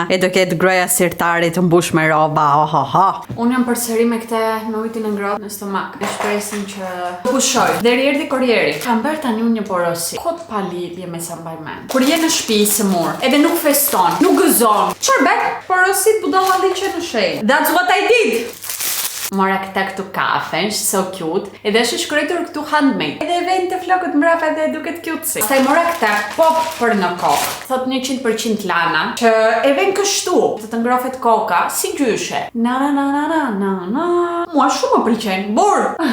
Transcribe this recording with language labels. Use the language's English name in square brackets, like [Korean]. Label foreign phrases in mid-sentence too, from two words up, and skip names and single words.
[Albanian] E do ketë groja sirtarit të mbush me roba. Unë jam përsëri me këtë me ujtin e ngrohtë në stomak. E shpresim që pushoj. Deri erdhi korrieri. Kam bërë tani unë një porosi. Kot pa lidhje me sa mbaj mend. Kur je në shtëpi së mur, edhe nuk feston, nuk gëzon. Çfarë bën? Porosit budallalliqe në shenjë. [English] That's what I did. [Albanian] Mora këtu kafe, është [English] so cute. [Albanian] Edhe është shkruar këtu handmade. Edhe vjen të flokët mbrapa dhe duket cute si. Pastaj mora këtë pop për në kokë. Thot 100% lana, që e vjen kështu, të ngrohet koka si gjyshe. Na. Mua shumë më pëlqen. Bur.